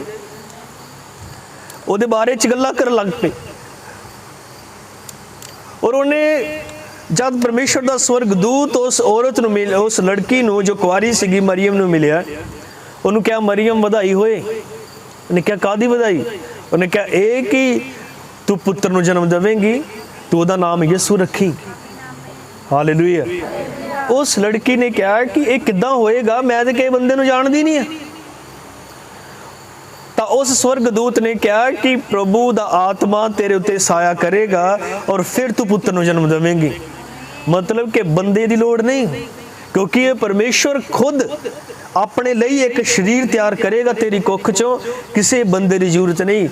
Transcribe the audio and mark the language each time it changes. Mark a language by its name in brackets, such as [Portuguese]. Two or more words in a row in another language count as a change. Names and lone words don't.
[Punjabi] ਉਹਦੇ ਬਾਰੇ 'ਚ ਗੱਲਾਂ ਕਰਨ ਲੱਗ ਪਏ। ਔਰ ਉਹਨੇ ਜਦ ਪਰਮੇਸ਼ਵਰ ਦਾ ਸਵਰਗਦੂਤ ਉਸ ਔਰਤ ਨੂੰ ਮਿਲਿਆ, ਉਸ ਲੜਕੀ ਨੂੰ ਜੋ ਕੁਆਰੀ ਸੀਗੀ ਮਰੀਅਮ ਨੂੰ ਮਿਲਿਆ, ਉਹਨੂੰ ਕਿਹਾ ਮਰੀਅਮ ਵਧਾਈ ਹੋਏ। ਉਹਨੇ ਕਿਹਾ ਕਾਹਦੀ ਵਧਾਈ? ਉਹਨੇ ਕਿਹਾ ਇਹ ਕਿ ਤੂ ਪੁੱਤਰ ਨੂੰ ਜਨਮ ਦੇਵੇਂਗੀ, ਤੂ ਉਹਦਾ ਨਾਮ ਯਸੂ ਰੱਖੀ। हालेलुया। [Hindi] उस लड़की ने कहा कि ये [Punjabi] ਕਿੱਦਾਂ ਹੋਏਗਾ, ਮੈਂ ਤੋ ਕਿਸੀ ਬੰਦੇ ਨੂੰ ਜਾਣਦੀ ਨਹੀਂ ਹੈ। [Hindi] तो उस स्वर्गदूत ने कहा कि [Punjabi] ਪ੍ਰਭੂ ਦਾ ਆਤਮਾ ਤੇਰੇ ਉੱਤੇ ਸਾਇਆ ਕਰੇਗਾ ਔਰ ਫਿਰ ਤੂ ਪੁੱਤਰ ਨੂੰ ਜਨਮ ਦੇਵੇਂਗੀ। ਮਤਲਬ ਕਿ ਬੰਦੇ ਦੀ ਲੋੜ ਨਹੀਂ, ਕਿਉਂਕਿ ਯੇ ਪਰਮੇਸ਼ਵਰ ਖੁਦ ਅਪਣੇ ਲਿਏ ਏਕ ਸਰੀਰ ਤਿਆਰ ਕਰੇਗਾ ਤੇਰੀ ਕੁੱਖ ਚੋਂ, [Hindi] किसी बंदे की जरूरत नहीं।